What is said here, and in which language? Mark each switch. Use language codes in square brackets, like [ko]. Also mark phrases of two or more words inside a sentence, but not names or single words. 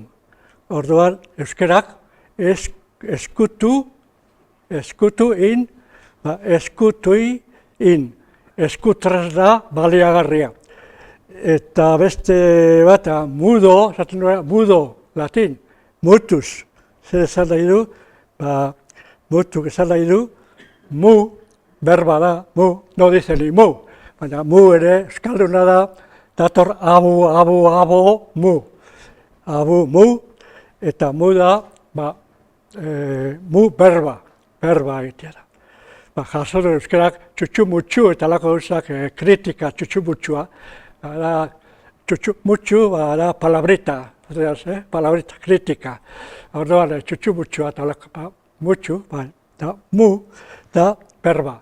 [eu] Orduan, euskerak, eskutu in, eskutui in. Eskutresna baliagarria. Eta beste bat, mudo, esaten duela, mudo, latin, mutus. Zer esan nahi du, mutuk esan nahi du, mu, berba da, mu, [es] no dice ni mu. [eu] Baina mu ere, euskalduna da, dator abu, mu. Abu, mu, eta mu da, mu berba egitea da. Jaso du euskerak txutxu-mutxu eta lako gauzak kritika txutxu-mutxua. Txutxu-mutxu da [es] palabrita, palabrita, [eu] kritika. Orduan txutxu-mutxua eta lako mutxu, mu da berba.